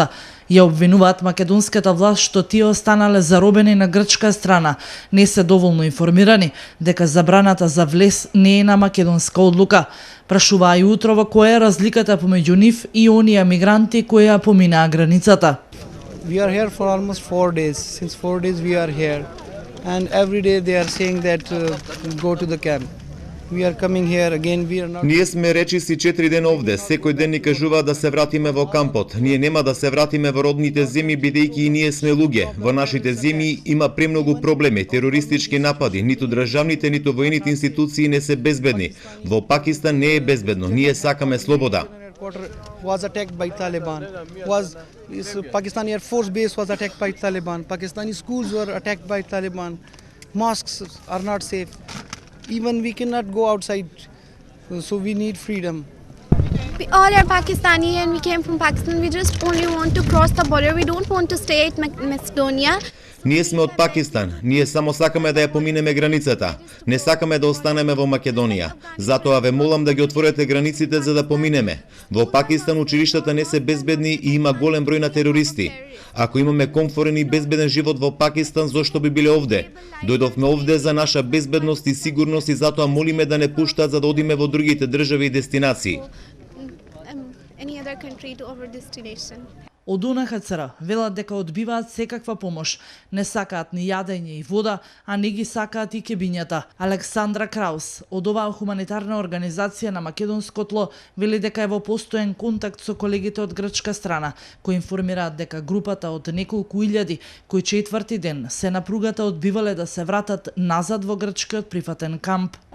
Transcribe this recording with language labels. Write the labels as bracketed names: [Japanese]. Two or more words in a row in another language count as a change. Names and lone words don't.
[Macedonian] Ја обвинуваат македонската власт што тие останале заробени на грчка страна. Не се доволно информирани дека забраната за влез не е на македонска одлука. Прашуваа и утрово која е разликата помеѓу нив и оние мигранти кои ја поминаа границата. [English] We are here for almost 4 days. Since 4 days we are here, and every day they are saying that go to the camp. We are coming here again. We are not. [Macedonian] Ние сме речиси 4 дена овде. Секој ден ни кажуваат да се вратиме во кампот. Ние нема да се вратиме во родните земји бидејќи и ние сме луѓе. Во нашите земји има премногу проблеми, терористички напади. Ниту државните, ниту воените институции не се безбедни. Во Пакистан не е безбедно. Ние сакаме слобода. [English] Was attacked by Taliban. Pakistani Air Force base was attacked by Taliban. Pakistani schools were attacked by Taliban. Mosques are not safe. Even we cannot go outside. So we need freedom. We all are Pakistani and we came from Pakistan. We just only want to cross the border. We don't want to stay at Macedonia. [Macedonian] Ние сме од Пакистан. Ние само сакаме да ја поминеме границата. Не сакаме да останеме во Македонија. Затоа ве молам да ги отворете границите за да поминеме. Во Пакистан училиштата не се безбедни и има голем број на терористи. Ако имаме комфорен и безбеден живот во Пакистан, зошто би биле овде? Дојдовме овде за наша безбедност и сигурност и затоа молиме да не пуштаат за да одиме во другите држави и дестинации. [English] Any other country to our destination. [Macedonian] Од УНХЦР велат дека одбиваат секаква помош, не сакаат ни јадење и вода, а не ги сакаат и кебињата. Александра Краус од оваа хуманитарна организација на македонско тло вели дека е во постојан контакт со колегите од грчка страна, кои информираат дека групата од неколку илјади кои четврти ден се на пругата одбивале да се вратат назад во грчкиот прифатен камп.